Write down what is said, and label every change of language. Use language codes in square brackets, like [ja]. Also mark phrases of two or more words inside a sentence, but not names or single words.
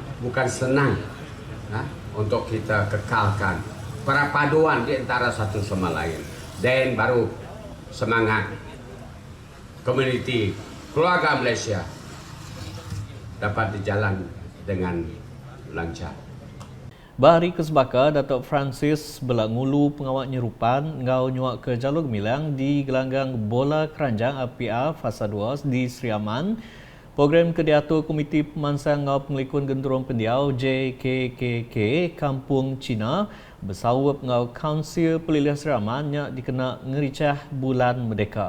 [ms] Bukan senang untuk kita kekalkan perpaduan di antara satu sama lain. Dan baru semangat komuniti keluarga Malaysia dapat dijalan dengan lancar. [iba] Bahari Kesbaka, Datuk Francis belak ngulu pengawak nyerupan ngau nyuak ke jalur gemilang di gelanggang bola keranjang APA Fasa 2 di Seriaman. Program ke diatur Komiti Pemansang ngau Pengelikun Genturong Pendiau JKKK Kampung Cina bersawap ngau Kaunsil Pelilih Seriaman yang dikena ngericah bulan Merdeka.